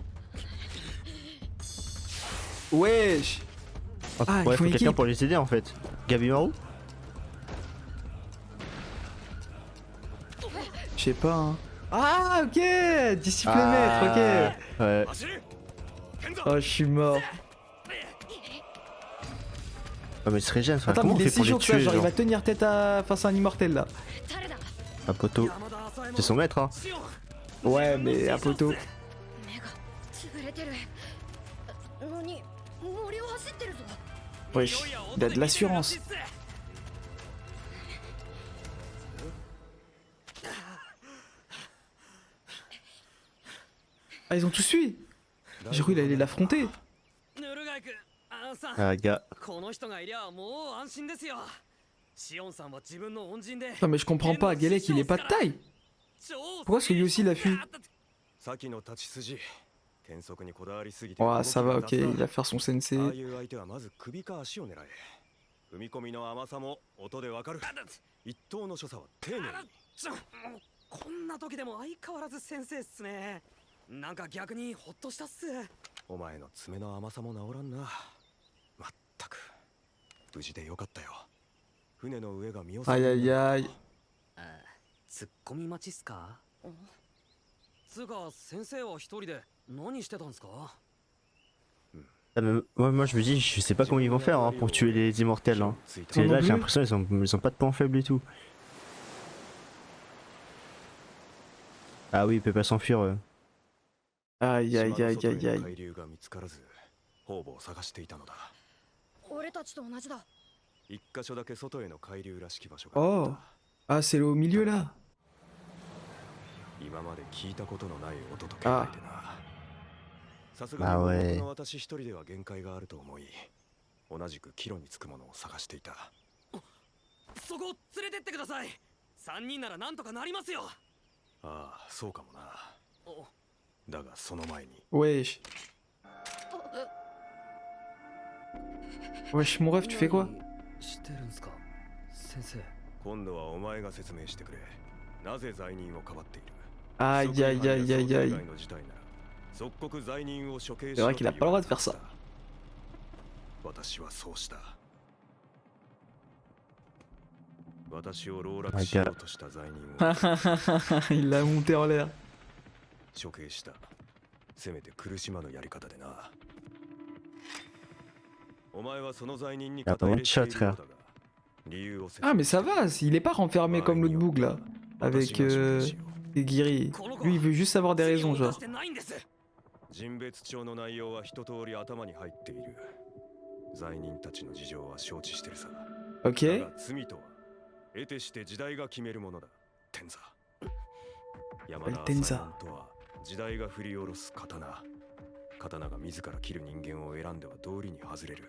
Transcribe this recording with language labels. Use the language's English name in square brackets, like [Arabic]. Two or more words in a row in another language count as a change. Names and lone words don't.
[French] Wesh. Oh, Ah, il ouais, faut faut une quelqu'un équipe. pour les aider en fait. Gabimaru? Je sais pas, hein. Ah, ok. Disciple Ah, maître, ouais. [Japanese] 走る剣道 [French] ok. Oh, je suis mort. Oh, mais il se régène, frère. Attends, Comment mais on il est fait pour si les chaud que ça, tuer, genre, il genre va tenir tête à... face à un immortel, là. [Japanese] 誰だ [French] Ah, poteau. [Japanese] 山田朝右衛門 [French] C'est son maître, hein. [Japanese] シオン [French] Ouais, mais à poteau. [Japanese] 目が潰れてるのに森を走ってるぞ [French] Wesh, il a de l'assurance. Ah, ils ont tous fui. J'ai cru qu'il allait l'affronter. [Japanese] ヌルガイ君あのさ [French] Ah, gars. [Japanese] この人がいりゃもう安心ですよシオンさんは自分の恩人で [French] Non, mais je comprends pas, Guélec, il est pas de taille. Pourquoi est-ce que lui aussi il a fui? [Japanese] 先の立ち筋転速にこだわりすぎて [French] Ouais, ça va, [Japanese] 動 [French] ok, [Japanese] きが [French] il va faire son [Japanese] ああ [French] sensei. [Japanese] いう相手はまず首か足を狙え踏み込みの甘さも音でわかる一等の所作は丁寧にもうこんな時でも相変わらず先生っすねなんか逆にホッとしたっすお前の爪の甘さも治らんなまったく無事でよかったよ船の上が見納め [French] Aïe aïe aïe. [Japanese] ツッコミ待ちっすかつうか先生は一人で何してたんすか [French] Ah, mais moi je me dis, je sais pas comment ils vont faire hein, pour tuer les immortels. Hein. [Japanese] ついて [French] Parce que Non là, plus. j'ai l'impression ils ont pas de points faibles et tout. Ah oui, il peut pas s'enfuir. Aïe aïe [Japanese] 島の [French] aïe [Japanese] 外へ [French] aïe [Japanese] の [French] aïe. [Japanese] 海流が見つからず方々を探していたのだ。俺たちと同じだ。一箇所だけ外への海流らしき場所があっ [French] Oh. [Japanese] た。 [French] Ah, c'est au milieu là. [Japanese] 今まで聞いたことのない音と気配でな。さすがあにおい僕の私一人では限界があると思い、同じく帰路につくものを探していた。そこ連れてってください。3人ならなんとかなりますよ。ああ、そうかもな。おだがその前に [French] Wesh. Wesh, mon ref, tu fais quoi? [Japanese] 知ってるんすか先生。今度はお前が説明してくれ。なぜ罪人をかばっている。 [French] Aïe aïe aïe aïe aïe. [Japanese] の事態なら即刻罪人を処刑し [French] C'est [Japanese] ろ [French] vrai [Japanese] と [French] qu'il a [Japanese] 言 [French] pas le [Japanese] わ [French] droit [Japanese] れ [French] de faire ça. [Japanese] 私はそうした。私を籠 My 絡しようとした罪人を [French] Il l'a monté en l'air. [Japanese] 処刑した。せめて苦しまぬやり方でな。お前はその罪人に肩入れしているようだが、理由を説明 [French] Ah, mais ça va, il est pas renfermé comme l'autre boug là. Avec des guéris. Lui, il veut juste avoir des raisons, genre. [Japanese] 人別帳の内容は一通り頭に入っている。罪人たちの事情は承知してるさ。 [French] Ok. [Japanese] だが罪とは得てして時代が決めるものだ。天座。山田天座朝右衛門とは時代が振り下ろす刀。刀が自ら切る人間を選んでは道理に外れる。